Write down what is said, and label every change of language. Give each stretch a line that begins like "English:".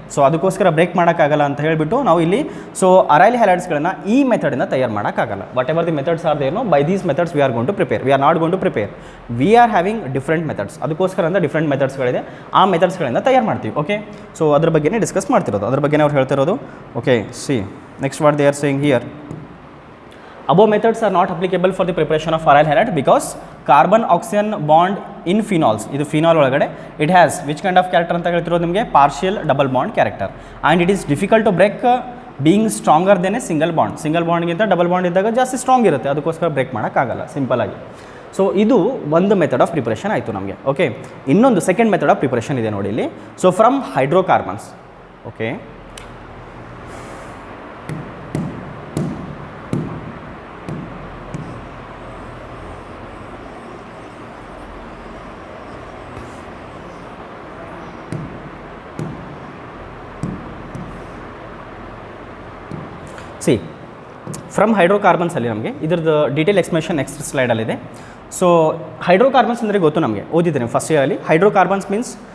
Kannada: So ಅದಕ್ಕೋಸ್ಕರ break ಮಾಡೋಕ್ಕಾಗಲ್ಲ ಅಂತ ಹೇಳಿಬಿಟ್ಟು ನಾವು ಇಲ್ಲಿ ಸೊ ಅರೈಲ್ ಹ್ಯಾಲೈಡ್ಸ್ಗಳನ್ನು ಈ ಮೆಥಡಿಂದ ತಯಾರು ಮಾಡೋಕ್ಕಾಗಲ್ಲ.
English: Whatever the methods are there, by these methods we are going to prepare. We are not going to prepare. We are having different methods.
Kannada: ಅದಕ್ಕೋಸ್ಕರ ಅಂತ ಡಿಫ್ರೆಂಟ್ ಮೆಥಡ್ಸ್ಗಳಿದೆ. ಆ ಮೆಥಡ್ಸ್ಗಳಿಂದ ತಯಾರು ಮಾಡ್ತೀವಿ. ಓಕೆ, ಸೊ ಅದ್ರ ಬಗ್ಗೆನೇ ಡಿಸ್ಕಸ್ ಮಾಡ್ತಿರೋದು, ಅದ್ರ ಬಗ್ಗೆ ಅವ್ರು ಹೇಳ್ತಿರೋದು.
English: Okay, see next what they are saying here. Above methods are not applicable for the preparation of aryl halide because carbon oxygen bond in phenols,
Kannada: ಇದು ಫಿನಾಲ್ ಒಳಗಡೆ
English: it has which kind of character
Kannada: ಅಂತ ಹೇಳ್ತಿರೋದು ನಿಮಗೆ?
English: Partial double bond character. And it is difficult to break being stronger than a single bond.
Kannada: Single ಬಾಂಡ್ಗಿಂತ double bond ಇದ್ದಾಗ ಜಾಸ್ತಿ strong ಇರುತ್ತೆ. ಅದಕ್ಕೋಸ್ಕರ break ಮಾಡೋಕ್ಕಾಗಲ್ಲ ಸಿಂಪಲ್ ಆಗಿ. ಸೊ ಇದು ಒಂದು ಮೆಥಡ್ ಆಫ್ ಪ್ರಿಪರೇಷನ್ ಆಯಿತು ನಮಗೆ. ಓಕೆ, ಇನ್ನೊಂದು ಸೆಕೆಂಡ್ ಮೆಥಡ್ ಆಫ್ ಪ್ರಿಪರೇಷನ್ ಇದೆ ನೋಡಿ ಇಲ್ಲಿ. So from hydrocarbons. Okay, C from ಹೈಡ್ರೋಕಾರ್ಬನ್ಸಲ್ಲಿ ನಮಗೆ ಇದ್ರದ್ದು detail explanation next ಸ್ಲೈಡಲ್ಲಿದೆ. So hydrocarbons ಅಂದರೆ ಗೊತ್ತು ನಮಗೆ, ಓದಿದ್ದೀನಿ ಫಸ್ಟ್ ಇಯರಲ್ಲಿ. Hydrocarbons means